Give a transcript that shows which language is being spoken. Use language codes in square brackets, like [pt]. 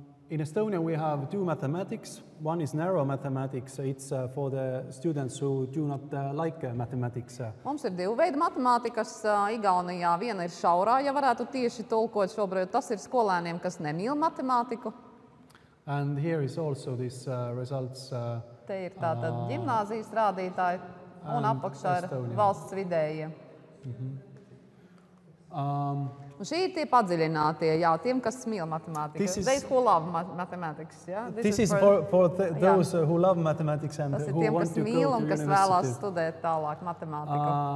[en] In Estonia we have two mathematics. One is narrow mathematics. It's for the students who do not like mathematics. [lv] Mums ir divu veidu matemātikas Igaunijā. Viena ir šaurā, ja varētu tieši tulkot šobrīd. Tas ir skolēniem, kas nemīl matemātiku. [en] And here is also this results. [lv] Te ir tātad ģimnāzijas rādītāji un apakšā ir valsts vidējie. Un šī ir tie padziļinātie, tiem, kas mīl matemātiku. [en] Those who love mathematics, This is for those who love mathematics and who want to go to university. [lv] Tas ir tiem, kas mīl un kas vēlās studēt tālāk matemātiku.